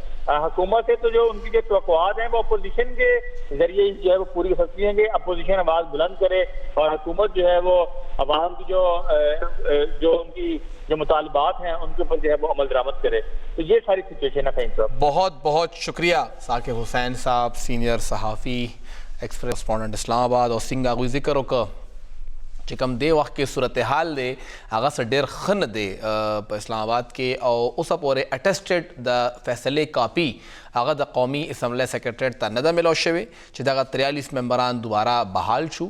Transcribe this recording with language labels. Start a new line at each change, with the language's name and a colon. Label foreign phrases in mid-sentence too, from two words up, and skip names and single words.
Urdu: حکومت سے تو جو ان کی جو توقعات ہیں وہ اپوزیشن کے ذریعے جو ہے وہ پوری ہو سکتی ہیں کہ اپوزیشن آواز بلند کرے اور حکومت جو ہے وہ عوام کی جو ان کی جو مطالبات ہیں ان کے اوپر جو ہے وہ عمل درآمد کرے. تو یہ ساری سچویشن ہے فہیم صاحب. بہت بہت شکریہ ثاقب حسین صاحب, سینئر صحافی, ایکسپریس کورسپونڈنٹ اسلام آباد.
Pashto: اور سنگھ آگوی ذکر وکړه چې کوم دی وخت کې صورتحال دی هغه څه ډېر ښه نه دی په اسلام آباد کې, او اوسه پورې اټسټډ د فیصلې کاپي هغه د قومي اسمبلی سیکرټریټ ته نه ده میلاو شوې چې دغه 43 ممبران دوباره بحال شو.